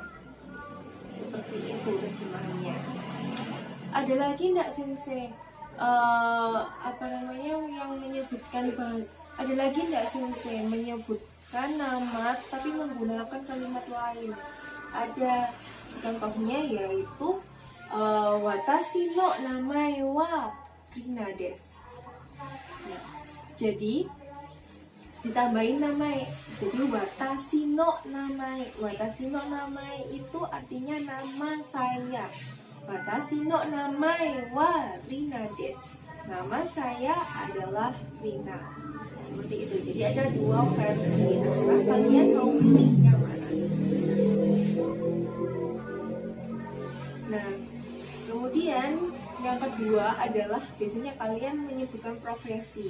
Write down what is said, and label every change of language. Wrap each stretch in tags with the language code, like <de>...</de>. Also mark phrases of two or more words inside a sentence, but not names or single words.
<id>Seperti itu terjemahannya. Ada lagi enggak Sensei? Yang menyebutkan ada lagi enggak Sensei menyebutkan nama tapi menggunakan kalimat lain? Ada. Contohnya yaitu</id> <ja>私の名前はリナです.</ja> <id>Nah, jadi ditambahin namae. Jadi</id> <ja>私の名前. 私の名前</ja> <id>itu artinya nama saya.</id> <ja>私の名前はリナです.</ja> <id>Nama saya adalah Rina. Seperti itu. Jadi ada dua versi. Terserah kalian mau pilih yang mana. Nah, kemudian yang kedua adalah biasanya kalian menyebutkan profesi.</id>